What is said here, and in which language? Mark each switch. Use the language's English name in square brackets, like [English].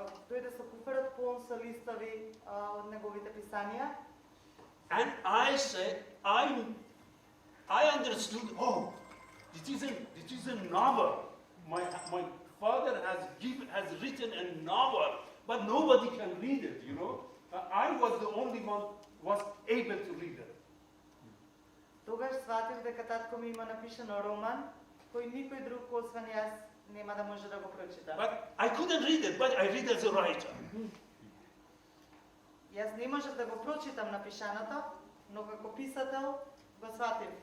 [Macedonian] Дојде со куфарот полн со листови од неговите писанија. [English] And I said, I understood, oh, it is a novel. My father has written a novel, but nobody can read it, you know. I was the only one was able to read it. [Macedonian] Тогаш сватив дека татко ми има напишано роман, кој никој друг освен јас нема да може да го прочита. [English] But I couldn't read it, but I read as a writer. [Macedonian] Јас не можев да го прочитам напишаното, но како писател го сватив.